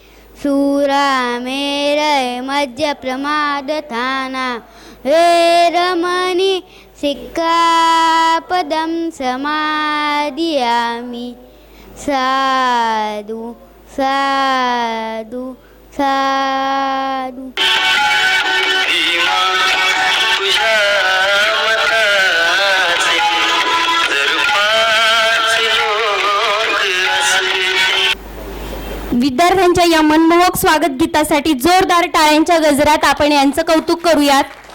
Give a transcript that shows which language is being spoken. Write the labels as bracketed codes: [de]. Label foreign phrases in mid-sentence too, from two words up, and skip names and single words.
[pi] शूरामेरय मद्यप्रमादथाना वैरमणि सिक्खापदं समादियामि। साधु साधु साधु। [mr] विद्यार्थ्यांच्या या मनमोहक स्वागत गीतासाठी जोरदार टाळ्यांच्या गजरात आपण यांचं कौतुक करूयात।